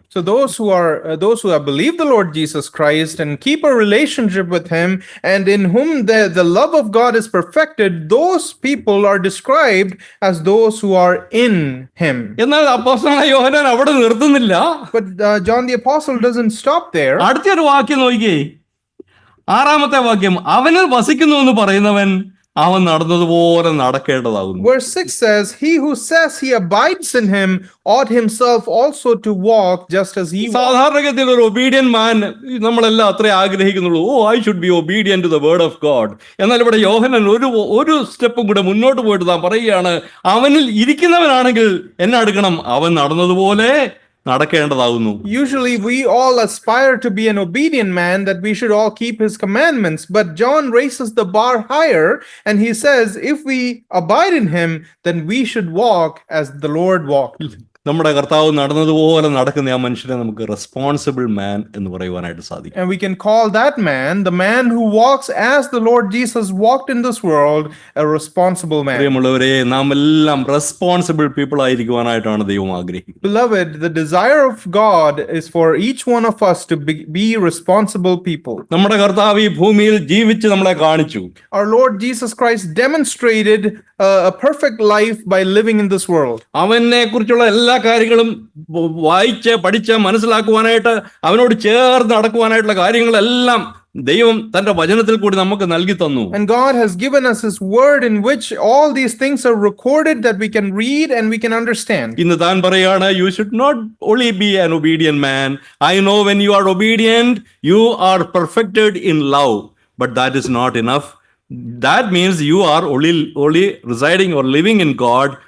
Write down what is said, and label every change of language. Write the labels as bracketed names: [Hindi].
[English] So those who have believed the Lord Jesus Christ and keep a relationship with him, and in whom the love of God is perfected, those people are described as those who are in him. [Malayalam] എന്നാൽ അപ്പോസ്തലനായ യോഹന്നാൻ അവിടെ നിർത്തുന്നില്ല. [English] But John the Apostle doesn't stop there. [Malayalam] അടുത്തൊരു വാക്യം നോക്കിയേ, 6-ാമത്തെ വാക്യം, അവനിൽ വസിക്കുന്നു എന്ന് പറയുന്നവൻ അവൻ നടന്നതുപോലെ നടക്കേണ്ടതാകുന്നു. [English] Verse 6 says, he who says he abides in him ought himself also to walk just as he walked. [Malayalam] സാധാരണഗതിയിൽ ഒരു ഒബീഡിയൻ മാൻ നമ്മളെല്ലാം അത്രേ ആഗ്രഹിക്കുന്നുള്ളൂ. [English] I should be obedient to the word of God. [Malayalam] എന്നാൽ ഇവിടെ യോഹന്നാൻ ഒരു സ്റ്റെപ്പും കൂടെ മുന്നോട്ട് പോയിട്ട് താൻ പറയുകയാണ്, അവനിൽ ഇരിക്കുന്നവനാണെങ്കിൽ എന്നെ എടുക്കണം, അവൻ നടന്നതുപോലെ നടക്കേണ്ടതാകുന്നു. [English] Usually we all aspire to be an obedient man, that we should all keep his commandments. But John raises the bar higher and he says, if we abide in him, then we should walk as the Lord walked. [Malayalam] നമ്മുടെ കർത്താവ് നടന്നതുപോലെ നടക്കുന്ന ആ മനുഷ്യനെ നമുക്ക് responsible മാൻ എന്ന് പറയുവാനായിട്ട് സാധിക്കും. [English] And we can call that man, the man who walks as the Lord Jesus walked in this world, a responsible man. [Malayalam] പ്രിയമുള്ളവരെ, നാം എല്ലാം റെസ്പോൺസിബിൾ പീപ്പിൾ ആയിരിക്കുവാനായിട്ടാണ് ദൈവം ആഗ്രഹിക്കുന്നത്. [English] Beloved, the desire of God is for each one of us to be responsible people. [Malayalam] നമ്മുടെ കർത്താവ് ഈ ഭൂമിയിൽ ജീവിച്ച് നമ്മളെ കാണിച്ചു. [English] Our Lord Jesus Christ demonstrated a perfect life by living in this world. [Malayalam] അവനെ കുറിച്ചുള്ള എല്ലാ കാര്യങ്ങളും വായിച്ച് പഠിച്ച് മനസ്സിലാക്കുവാനായിട്ട്, അവനോട് ചേർന്ന് നടക്കുവാനായിട്ടുള്ള കാര്യങ്ങളെല്ലാം ദൈവം തന്റെ വചനത്തിൽ കൂടി നമുക്ക് നൽകി തന്നു. [English] And God has given us his word in which all these things are recorded that we can read and we can understand. [Malayalam] ഇന്ന് താൻ പറയാണ്, [English] you should not only be an obedient man. I know when you are obedient, you are perfected in love. But that is not enough. That means you are only residing or living in God.